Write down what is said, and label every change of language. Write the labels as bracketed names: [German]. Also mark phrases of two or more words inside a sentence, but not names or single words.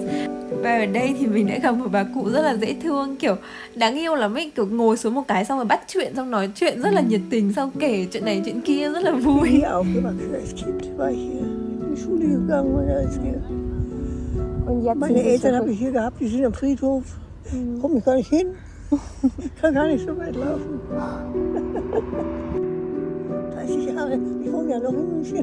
[Vietnamese] Và ở đây thì mình đã gặp một bà cụ rất là dễ thương, kiểu đáng yêu lắm ấy, kiểu ngồi xuống một cái xong rồi bắt chuyện, xong nói chuyện rất là nhiệt tình, xong kể chuyện này chuyện kia rất là vui. [German] Meine Eltern habe ich hier gehabt, die sind am Friedhof. Komm ich gar nicht hin. Kann gar nicht so weit laufen. 30 Jahre, ich wohne ja noch in München.